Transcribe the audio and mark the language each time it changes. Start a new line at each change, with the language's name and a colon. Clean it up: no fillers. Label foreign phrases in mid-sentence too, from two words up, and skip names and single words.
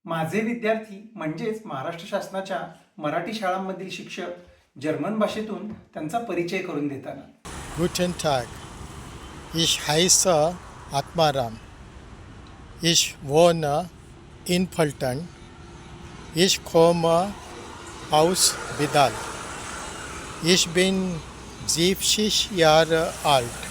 Marathi: माझे विद्यार्थी म्हणजेच महाराष्ट्र शासनाच्या मराठी शाळांमधील शिक्षक जर्मन भाषेतून त्यांचा परिचय करून देताना.
German: Guten Tag, ich heiße Atmaram. Ich wohne in Phaltan. Ich komme aus Bidal. Ich bin 70 Jahre alt.